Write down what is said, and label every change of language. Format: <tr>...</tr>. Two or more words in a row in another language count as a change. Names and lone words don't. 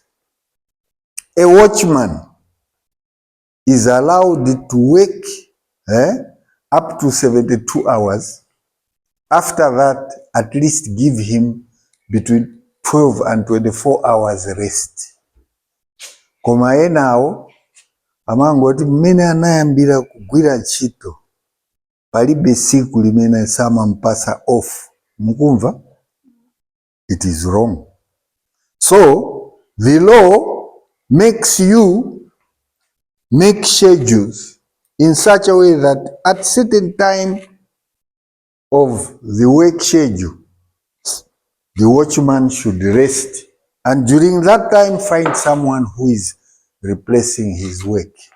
<en>A watchman is allowed to work up to 72 hours. After that, at least give him between 12 and 24 hours rest.</en> <ny>Koma yenao, amangoti mmene anayambira kugwira ntchito palibe siku limene samampasa off.</ny> <en>Mukumva? It is wrong. So, the law makes you make schedules in such a way that at certain time of the work schedule, the watchman should rest, and during that time find someone who is replacing his work.</en>